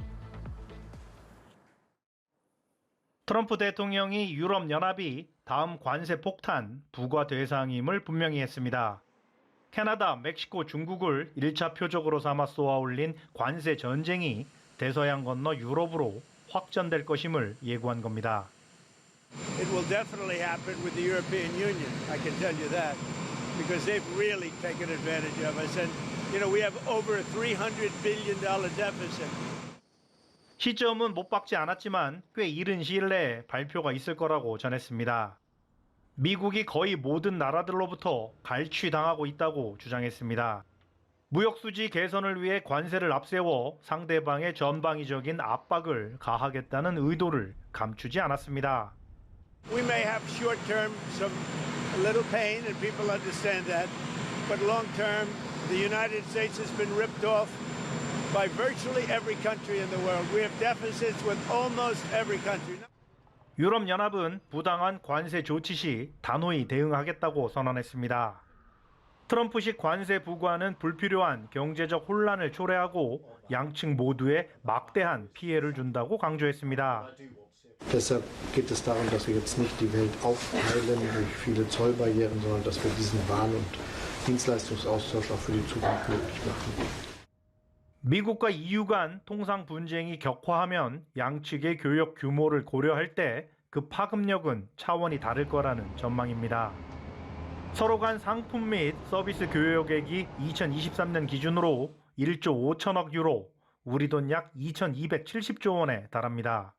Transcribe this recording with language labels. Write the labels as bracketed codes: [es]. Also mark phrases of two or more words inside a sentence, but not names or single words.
[ko] 트럼프 대통령이 유럽연합이 다음 관세 폭탄 부과 대상임을 분명히 했습니다. 캐나다, 멕시코, 중국을 1차 표적으로 삼아 쏘아올린 관세 전쟁이 대서양 건너 유럽으로 확전될 것임을 예고한 겁니다. [en] It will definitely happen with the European Union, I can tell you that, because they've really taken advantage of us. And, we have over a $300 billion deficit. [ko] 시점은 못 박지 않았지만 꽤 이른 시일 내에 발표가 있을 거라고 전했습니다. 미국이 거의 모든 나라들로부터 갈취당하고 있다고 주장했습니다. 무역수지 개선을 위해 관세를 앞세워 상대방의 전방위적인 압박을 가하겠다는 의도를 감추지 않았습니다. [en] We may have short-term a little pain, and people understand that. But long-term, the United States has been ripped off by virtually every country in the world. We have deficits with almost every country. [ko] 유럽연합은 부당한 관세 조치 시 단호히 대응하겠다고 선언했습니다. 트럼프식 관세 부과는 불필요한 경제적 혼란을 초래하고 양측 모두에 막대한 피해를 준다고 강조했습니다. [de] Deshalb geht es darum, dass wir jetzt nicht die Welt aufteilen durch viele Zollbarrieren, sondern dass wir diesen Waren- und Dienstleistungsaustausch auch für die Zukunft möglich machen. [ko] 미국과 EU 간 통상 분쟁이 격화하면 양측의 교역 규모를 고려할 때 그 파급력은 차원이 다를 거라는 전망입니다. 서로 간 상품 및 서비스 교역액이 2023년 기준으로 1조 5천억 유로, 우리 돈 약 2,270조 원에 달합니다.